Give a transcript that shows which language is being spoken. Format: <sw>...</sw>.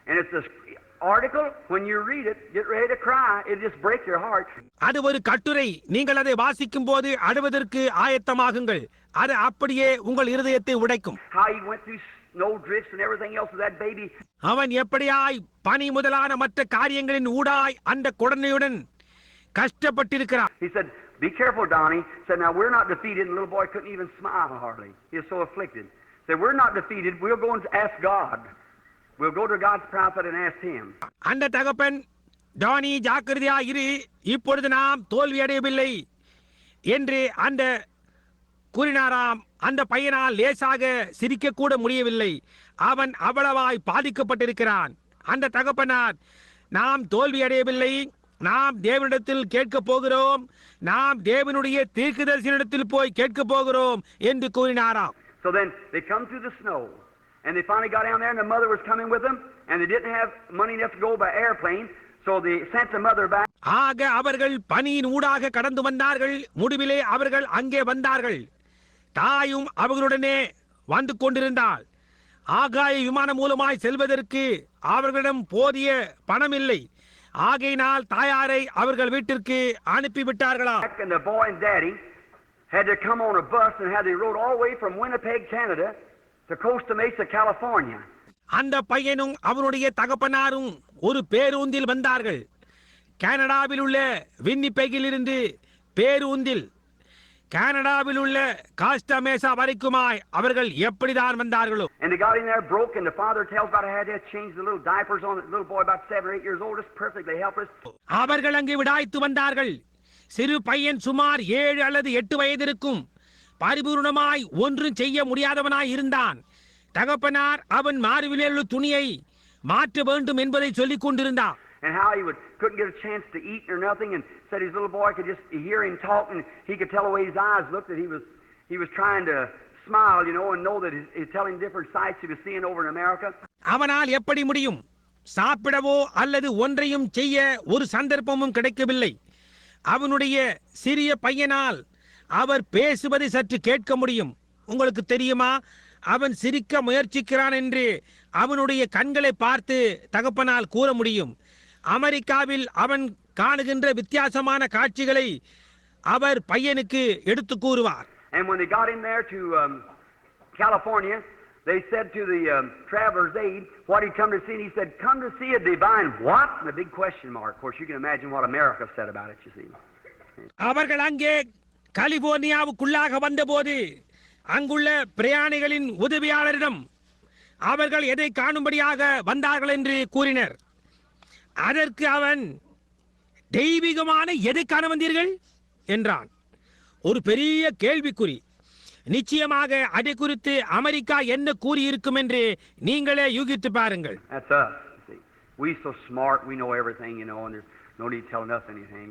<en>And it's this article, when you read it, get ready to cry. It just breaks your heart.</en> <ta>அது ஒரு கட்டுரை. நீங்கள் அதை வாசிக்கும் போது அழுவதற்கு ஆயத்தமாகுங்கள். அது அப்படியே உங்கள் இருதயத்தை உடைக்கும்.</ta> <en>How he went through snow drifts and everything else with that baby.</en> <ta>அவன் எப்படியாய் பனி முதலான மற்ற காரியங்களின் ஊடாய் அந்த குழந்தையுடன் கஷ்டப்பட்டிருக்கிறான்.</ta> <en>He said, be careful, Donnie. He said, now we're not defeated. And the little boy couldn't even smile hardly. He was so afflicted. He said, we're not defeated. We'll go and ask God. We'll go to God's prophet and ask him.</en> <ta>அந்த தகப்பன், Danny ஜாக்கிரதையா இரு, இப்பொழுது நாம் தோல்வி அடையவில்லை என்று அந்த கூறினாராம். அந்த பையனால் லேசாக சிரிக்க கூட முடியவில்லை. அவன் அவ்வளவாய் பாதிக்கப்பட்டிருக்கிறான். அந்த தகப்பனார், நாம் தோல்வி அடையவில்லை, நாம் தேவனிடத்தில் கேட்க போகிறோம், நாம் தேவனுடைய தீர்க்கதரிசனிடத்தில் போய் கேட்க போகிறோம் என்று கூறினாராம்.</ta> <en>So then they come through the snow, and they finally got down there, and the mother was coming with them, and they didn't have money enough to go by airplane, so they sent the mother back.</en> <ta>ஆக அவர்கள் பனியின் ஊடாக கடந்து வந்தார்கள். முடிவிலே அவர்கள் அங்கே வந்தார்கள். தாயும் அவர்களுடனே வந்து கொண்டிருந்தாள். ஆகாய விமானம் மூலமாய் செல்வதற்கு அவர்களிடம் போதிய பணம் இல்லை. ஆகையினால் தாயாரை அவர்கள் வீட்டிற்கு அனுப்பிவிட்டார்களா.</ta> <en>And the boy and daddy had to come on a bus, and had they rode all the way from Winnipeg, Canada to Costa Mesa, California.</en> <ta>அந்த பையனும் அவனுடைய தகப்பனாரும் ஒரு பேருந்தில் வந்தார்கள். கனடாவில் உள்ள வின்னிபெக்கில் இருந்து பேருந்தில் கனடாவில் உள்ள காஸ்டமேசா வரைக்குமாய் அவர்கள் எப்படிதான் வந்தார்களோ.</ta> <en>And they got in there broke, and the father tells about how they had to change the little diapers on the little boy about 7 or 8 years old, just perfectly helpless.</en> <ta>அவர்கள் அங்கே விடாய்த்து வந்தார்கள். சிறு பையன் சுமார் 7 அல்லது 8 வயது இருக்கும். பரிபூர்ணமாய் ஒன்றும் செய்ய முடியாதவனாய் இருந்தான். தகப்பனார் அவன் மார்பிலே உள்ள துணியை மாற்ற வேண்டும் என்பதை சொல்லிக் கொண்டிருந்தான்.</ta> <en>And how he couldn't get a chance to eat or nothing, and said his little boy could just hear him talk, and he could tell the way his eyes looked that he was trying to smile, and know that he's telling different sights he was seeing over in America.</en> <ta>அவனால் எப்படி முடியும்? சாப்பிடவோ அல்லது ஒன்றையும் செய்ய ஒரு சந்தர்ப்பமும் கிடைக்கவில்லை. அவனுடைய சிறிய பையனால் அவர் பேசுவதை சற்று கேட்க முடியும். உங்களுக்கு தெரியுமா, அவன் சிரிக்க முயற்சிக்கிறான் என்று அவனுடைய கண்களை பார்த்து தகப்பனால் கூற முடியும். அமெரிக்காவில் அவன் காணுகின்ற வித்தியாசமான காட்சிகளை அவர் பையனுக்கு எடுத்து கூறுவார்.</ta> <en>And when they got him there to California, they said to the traveler's aid what he'd come to see, and he said, "Come to see a divine what?" And a big question mark. Of course, you can imagine what America said about it, you see.</en> <ta>அவர்கள் அங்கே கலிபோர்னியாவுக்குள்ளாக வந்தபோது அங்குள்ள பிரயாணிகளின் உதவியாளரிடம் அவர்கள் எதை காணும்படியாக வந்தார்கள் என்று கூறினர். அதற்கு அவன், தெய்வீகமான எதை காண வந்தீர்கள் என்றான். ஒரு பெரிய கேள்விக்குறி. நிச்சயமாக அதை குறித்து அமெரிக்கா என்ன கூறியிருக்கும் என்று நீங்களே யூகித்து பாருங்கள்.</ta> <en>That's us. See, we so smart, we know everything, and there's no need telling us anything.</en>